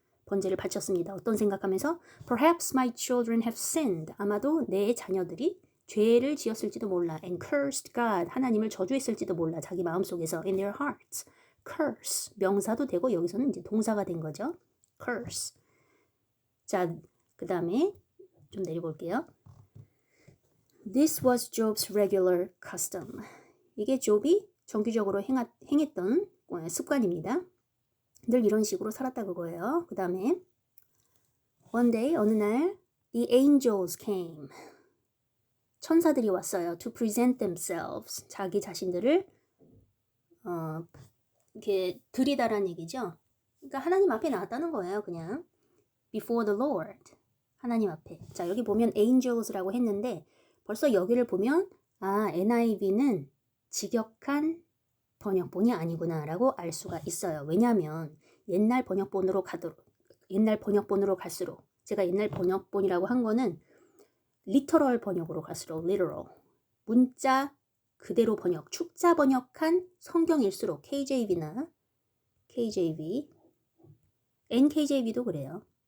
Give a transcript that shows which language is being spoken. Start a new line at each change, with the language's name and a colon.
Korean: 번제를 바쳤습니다. 어떤 생각하면서
English: Perhaps my children have sinned.
Korean: 아마도 내 자녀들이 죄를 지었을지도 몰라.
English: And cursed God.
Korean: 하나님을 저주했을지도 몰라. 자기 마음속에서.
English: In their hearts. curse.
Korean: 명사도 되고 여기서는 이제 동사가 된 거죠.
English: curse.
Korean: 자, 그 다음에 좀 내려볼게요.
English: This was Job's regular custom.
Korean: 이게 욥이 정기적으로 행했던 습관입니다. 늘 이런 식으로 살았다 그거예요. 그 다음에
English: One day,
Korean: 어느 날
English: The angels came.
Korean: 천사들이 왔어요.
English: To present themselves.
Korean: 자기 자신들을 이렇게 드리다라는 얘기죠. 그러니까 하나님 앞에 나왔다는 거예요.
English: 그냥 Before the Lord.
Korean: 하나님 앞에. 자, 여기 보면 angels라고 했는데 벌써 여기를 보면 NIV는 직역한 번역본이 아니구나 라고 알 수가 있어요. 왜냐하면 옛날 번역본으로 갈수록 제가 옛날 번역본이라고 한 거는 리터럴 번역으로 갈수록 literal 문자 그대로 번역, 축자 번역한 성경일수록 KJV나 KJV, NKJV도 그래요.